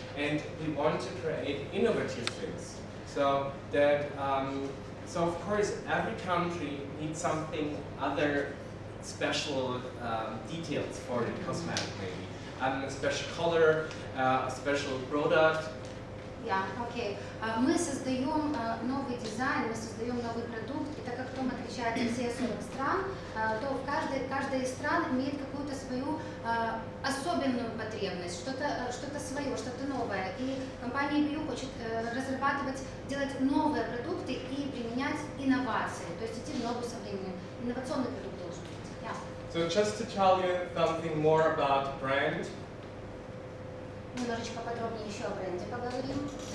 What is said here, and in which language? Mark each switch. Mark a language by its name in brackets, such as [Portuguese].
[English] and we want to create innovative things. So that, so of course every country needs something other special details for the cosmetic maybe. A special color, a special product. Yeah, окей. [Russian] Мы создаем новый дизайн, мы создаем новый продукт, и так как Том отвечает за все 40 стран, то каждая из стран имеет какую-то свою особенную потребность, что-то свое, что-то новое. И компания Відео хочет разрабатывать, делать новые продукты и применять инновации, то есть идти в ногу со временем. Инновационный продукт должен быть. [English] Yeah. So just to tell you something more about brand. [Russian] Немножечко подробнее еще о бренде поговорим.